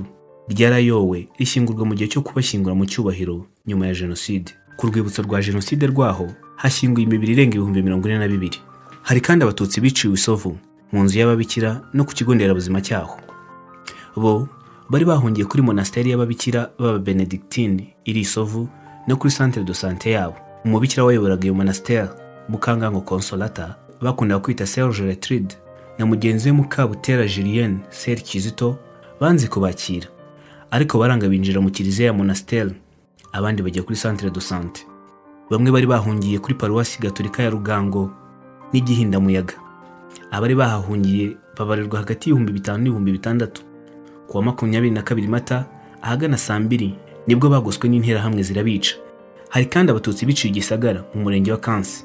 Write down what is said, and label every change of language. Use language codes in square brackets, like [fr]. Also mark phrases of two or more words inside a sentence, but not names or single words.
[rw] Ryarayowe rishyingurwa mu gihe cyo kubashyingura mu cyubahiro nyuma ya jenoside. Ku rwibutso rwa jenoside rwaho hashyinguye imibiri irenga 42,000. Hari kandi abatutsi biciwe Isovu mu nzu y'ababikira no ku kigo nderabuzima cyaho. Bo bari bahungiye kuri monasteri y'ababikira b'aba Benedictine iri Isovu no kuri [fr] centre de santé [rw] yabo. Umubikira wayoboraga iyo monasteri, Mukangango Consolata, bakunda kwita Sœur Gertrude, na mugenzi we Mukabutera Julienne Ser Kizito banze kubakira, ariko baranga binjira mu kiliziya ya monasteri, abandi bajya kuri [fr] centre de santé. [rw] Bamwe bari bahungiye kuri paruwasi gatolika ya Rugango n'Igihindamuyaga. Abari bahahungiye babarirwa hagati y'5,000 n'6,000. Ku wa 22 Mata ahagana saa 2 nibwo bagoswe n'interahamwe zirabica. Hari kandi abatutsi biciye Gisagara mu murenge wa Kansi.